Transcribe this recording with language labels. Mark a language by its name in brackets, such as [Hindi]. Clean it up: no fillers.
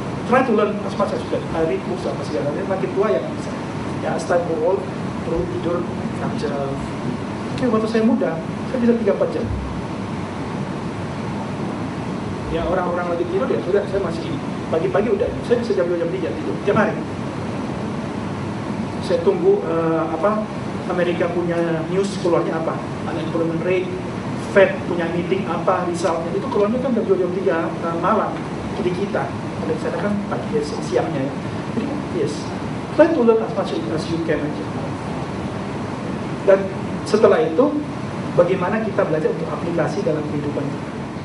[English] Try to learn as much as you can. I read books [Indonesian] apa segala macam. Makin tua ya nggak bisa. Ya, [English] as time grow old, [Indonesian] perlu tidur 6 jam. Waktu saya muda, saya bisa 3-4 jam. Ya, orang-orang lagi tidur ya sudah, saya masih pagi-pagi udah, saya bisa jam 2 jam 3 tidur tiap hari. Saya tunggu Amerika punya news keluarnya apa, unemployment rate, Fed punya meeting apa, resultnya itu keluarnya kan jam 2 jam 3 malam di kita. Kalau di sana kan pagi siangnya ya. [English] Jadi yes, try to learn as much as you can aja. [Indonesian] Dan setelah itu, bagaimana kita belajar untuk aplikasi dalam kehidupan kita.